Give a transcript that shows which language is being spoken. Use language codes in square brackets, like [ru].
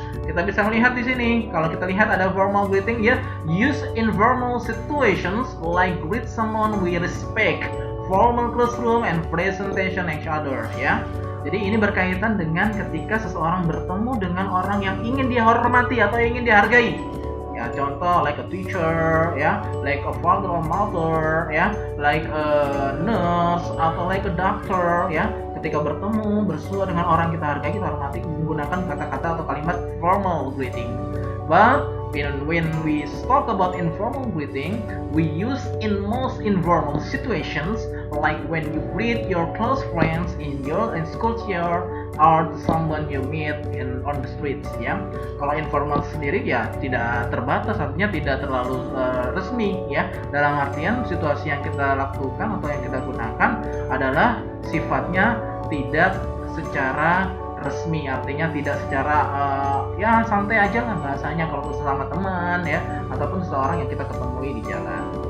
[id] Kita bisa melihat di sini, kalau kita lihat ada [en] formal greeting ya, use informal situations like greet someone with respect, formal classroom and presentation each other ya. [id] Jadi ini berkaitan dengan ketika seseorang bertemu dengan orang yang ingin dia hormati atau ingin dihargai. [en] Ya, contoh like a teacher ya, like a father or mother ya, like a nurse atau like a doctor ya. [id] Ketika bertemu bersua dengan orang kita hargai, kita hormati, menggunakan kata-kata atau kalimat formal greeting. [en] But when we talk about informal greeting, we use in most informal situations, like when you greet your close friends in school chair or someone you meet on the streets ya. [id] Kalau informal sendiri ya tidak terbatas, artinya tidak terlalu resmi ya. Dalam artian situasi yang kita lakukan atau yang kita gunakan adalah sifatnya tidak secara resmi, artinya tidak secara ya santai aja lah bahasanya kalau bersama teman ya, ataupun seseorang yang kita ketemui di jalan.